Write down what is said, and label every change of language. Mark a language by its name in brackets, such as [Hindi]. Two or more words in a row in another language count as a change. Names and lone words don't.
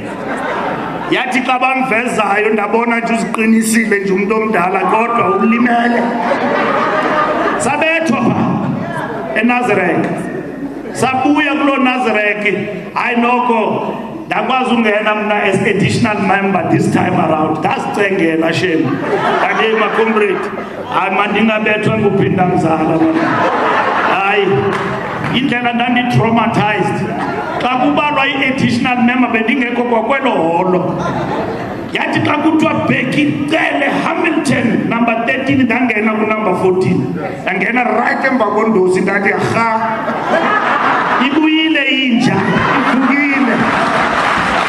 [Xhosa] Yathi xa bamvezayo ndabona nje uziqinisile nje umuntu omdala kodwa ulimele. Sabethwa phaa eNazareth. Sabuya kuloo Nazareth, hayi noko ndakwazi ungena mna [English] as additional member this time around. [Xhosa] Ndazicengela shem. Ndake macomrade, hayi mandingabethwa nguphinda mzala. Hayi indlela ndandi-traumatized. Xa kubalwa i-additional member bendingekho kwakwelo holo. Yathi xa kuthiwa Becky Cele Hamilton number 13 ndangena ku-number 14. Ndangena right emva kondosi ndathi rha ibuyile inja ivukile.